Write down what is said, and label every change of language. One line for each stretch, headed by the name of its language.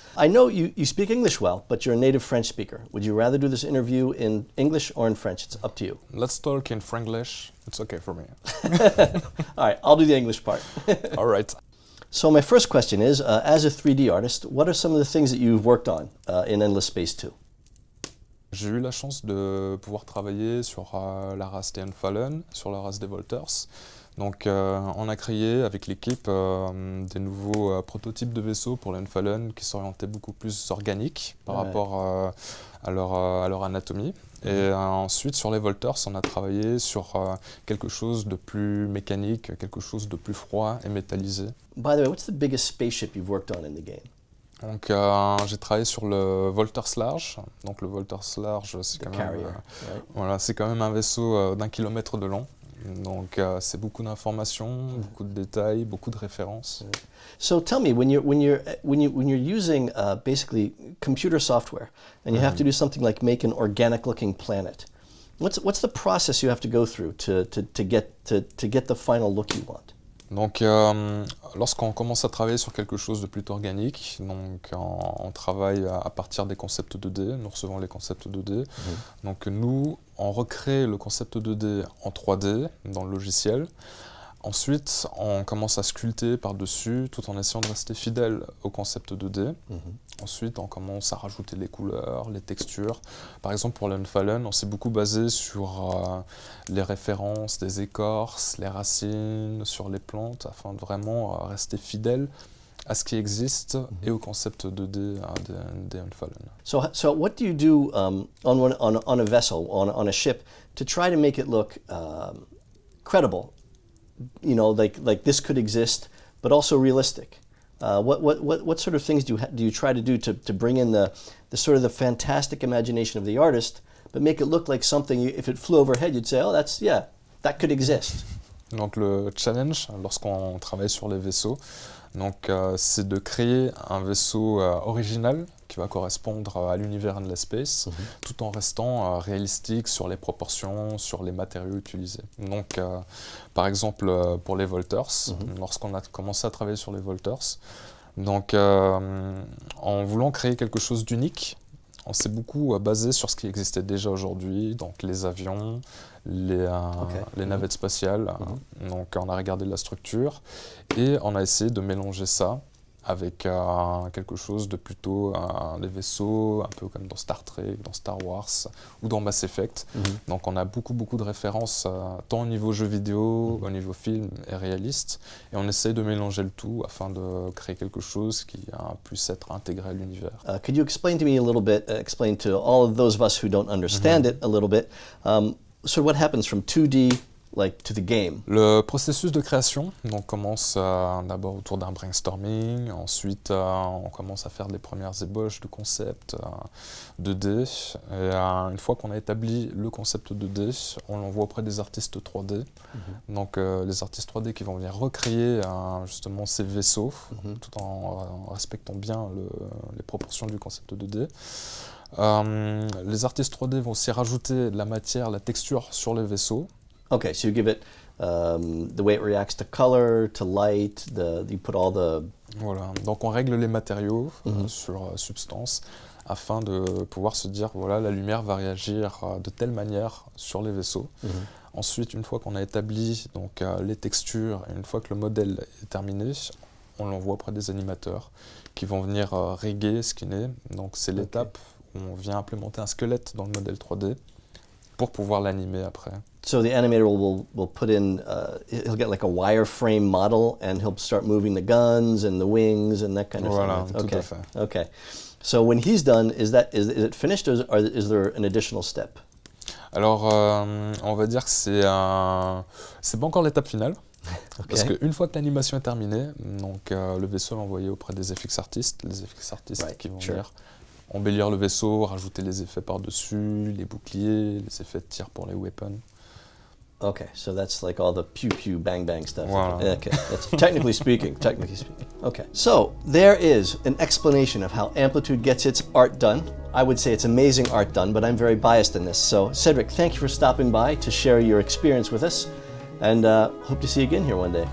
English: I know you speak English well, but you're a native French speaker. Would you rather do this interview in English or in French? It's up to you. Let's talk in Franglish. It's okay for me. All right, I'll do the English part. All right. So my first question is, as a 3D artist, what are some of the things that you've worked on in Endless Space 2?
French: J'ai eu la chance de pouvoir travailler sur la race des Unfallen, sur la race des Volters. Donc on a créé avec l'équipe des nouveaux prototypes de vaisseaux pour les Unfallen qui s'orientaient beaucoup plus organiques par rapport à leur anatomie. Et ensuite sur les Volters, on a travaillé sur quelque chose de plus mécanique, quelque chose de plus froid et métallisé.
English: By the way, what's the biggest spaceship you've worked on in the game?
French: Donc j'ai travaillé sur le Volters Large. Donc le Volters Large, c'est quand même, voilà, c'est quand même un vaisseau d'1 kilomètre de long. Donc c'est beaucoup d'informations, beaucoup de détails, beaucoup de références.
English: So tell me, when you're using basically computer software and you have to do something like make an organic-looking planet, what's the process you have to go through to get the final look you want?
French: Donc lorsqu'on commence à travailler sur quelque chose de plutôt organique, donc on travaille à partir des concepts 2D, nous recevons les concepts 2D. Donc nous, on recrée le concept 2D en 3D dans le logiciel. Ensuite, on commence à sculpter par-dessus tout en essayant de rester fidèle au concept 2D. Ensuite, on commence à rajouter les couleurs, les textures. Par exemple, pour l'Unfallen, on s'est beaucoup basé sur les références des écorces, les racines, sur les plantes, afin de vraiment rester fidèle à ce qui existe et au concept 2D des Unfallen.
English: So what do you do on a vessel, on a ship, to try to make it look credible? You know, like this could exist, but also realistic. What sort of things do you try to do to bring in the sort of the fantastic imagination of the artist, but make it look like something, if it flew overhead, you'd say, oh, that could exist.
French: Donc le challenge, lorsqu'on travaille sur les vaisseaux, donc c'est de créer un vaisseau original qui va correspondre à l'univers Endless Space, tout en restant réalistique sur les proportions, sur les matériaux utilisés. Donc, par exemple, pour les Volters, lorsqu'on a commencé à travailler sur les Volters, donc en voulant créer quelque chose d'unique, on s'est beaucoup basé sur ce qui existait déjà aujourd'hui, donc les avions, les navettes spatiales. Donc on a regardé la structure et on a essayé de mélanger ça avec quelque chose de plutôt des vaisseaux, un peu comme dans Star Trek, dans Star Wars ou dans Mass Effect. Donc on a beaucoup de références, tant au niveau jeu vidéo, au niveau film et réaliste, et on essaye de mélanger le tout afin de créer quelque chose qui puisse être intégré à l'univers.
English: Could you explain to me a little bit, explain to all of those of us who don't understand it a little bit, so what happens from 2D to the game?
French: Le processus de création donc, commence d'abord autour d'un brainstorming, ensuite on commence à faire des premières ébauches de concept 2D, et une fois qu'on a établi le concept 2D, on l'envoie auprès des artistes 3D, donc les artistes 3D qui vont venir recréer justement ces vaisseaux, tout en respectant bien les proportions du concept 2D. Les artistes 3D vont aussi rajouter de la matière, la texture sur les vaisseaux.
English: Okay, so you give it the way it reacts to color, to light, you put all the
French: Voilà, donc on règle les matériaux sur substance afin de pouvoir se dire, voilà, la lumière va réagir de telle manière sur les vaisseaux. Ensuite, une fois qu'on a établi donc, les textures, et une fois que le modèle est terminé, on l'envoie auprès des animateurs qui vont venir riguer, skinner. Donc c'est l'étape où on vient implémenter un squelette dans le modèle 3D pour pouvoir l'animer après.
English: So the animator will put in, he'll get like a wireframe model and he'll start moving the guns and the wings and that kind of
French: Voilà,
English: thing.
French: tout à fait.
English: Okay. So when he's done, is it finished or is there an additional step?
French: Alors, on va dire que c'est pas encore l'étape finale. Parce qu'une fois que l'animation est terminée, donc, le vaisseau est envoyé auprès des FX artistes, les FX artistes qui vont venir embellir le vaisseau, rajouter les effets par-dessus, les boucliers, les effets de tir pour les weapons.
English: Okay, so that's like all the pew pew bang bang stuff. Wow. Okay, that's technically speaking. Okay, so there is an explanation of how Amplitude gets its art done. I would say it's amazing art done, but I'm very biased in this. So Cedric, thank you for stopping by to share your experience with us, and hope to see you again here one day.